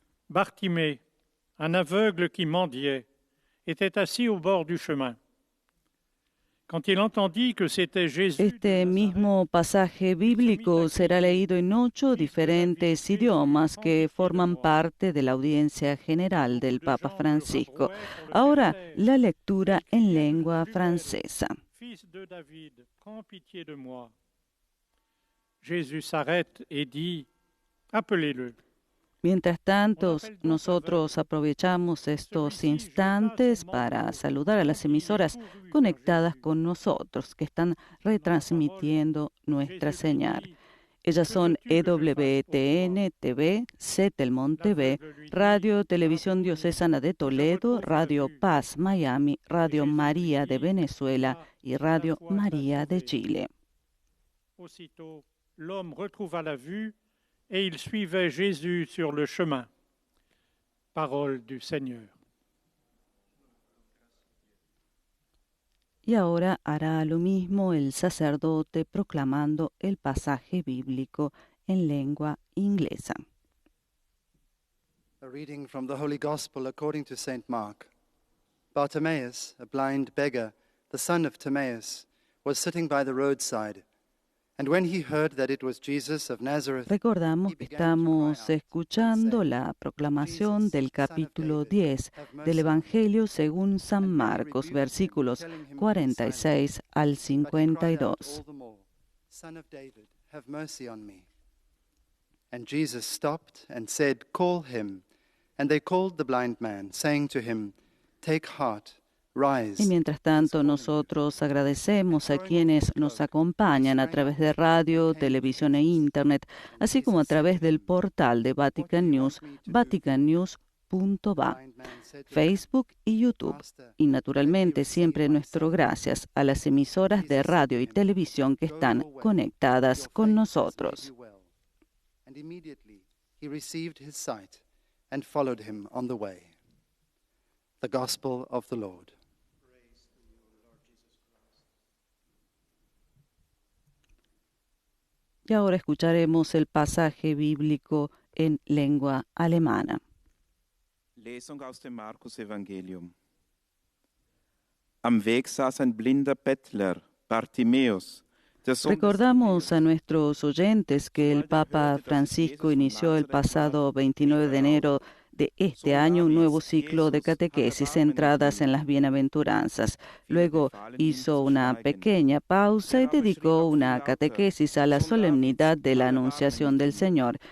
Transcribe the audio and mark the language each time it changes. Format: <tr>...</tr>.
<fr>Bartimée, un aveugle qui mendiait, était assis au bord du chemin. Quand il entendit que c'était Jésus</fr> <es>Este mismo pasaje bíblico será leído en 8 diferentes idiomas que forman parte de la audiencia general del Papa Francisco. Ahora, la lectura en lengua francesa.</es> <fr>Fils de David, prends pitié de moi. Jésus s'arrête et dit: Appelez-le.</fr> <es>Mientras tanto, nosotros aprovechamos estos instantes para saludar a las emisoras conectadas con nosotros, que están retransmitiendo nuestra señal. Ellas son EWTN TV, Setelmont TV, Radio Televisión Diocesana de Toledo, Radio Paz Miami, Radio María de Venezuela y Radio María de Chile.</es> <fr>Aussitôt, l'homme retrouva la vue et il suivait Jésus sur le chemin. Parole du Seigneur.</fr> <es>Y ahora hará lo mismo el sacerdote proclamando el pasaje bíblico en lengua inglesa.</es> <en>A reading from the Holy Gospel according to St. Mark. Bartimaeus, a blind beggar, the son of Timaeus, was sitting by the roadside. And when he heard that it was Jesus of Nazareth,</en> <es>Recordamos que estamos escuchando la proclamación del capítulo 10 del Evangelio según San Marcos, versículos 46 al 52.</es> <en>Son of David, have mercy on me. And Jesus stopped and said, Call him. And they called the blind man, saying to him, Take heart.</en> <es>Y mientras tanto, nosotros agradecemos a quienes nos acompañan a través de radio, televisión e internet, así como a través del portal de Vatican News, vaticannews.va, Facebook y YouTube. Y naturalmente siempre nuestro gracias a las emisoras de radio y televisión que están conectadas con nosotros.</es> <en>And immediately he received his sight and followed him on the way. The Gospel of the Lord.</en> <es>Y ahora escucharemos el pasaje bíblico en lengua alemana.</es> <de>Lesung aus dem Markus-Evangelium. Am Weg saß ein blinder Bettler, Bartimäus.</de> <es>Recordamos a nuestros oyentes que el Papa Francisco inició el pasado 29 de enero de este año un nuevo ciclo de catequesis centradas en las bienaventuranzas. Luego hizo una pequeña pausa y dedicó una catequesis a la solemnidad de la Anunciación del Señor.</es>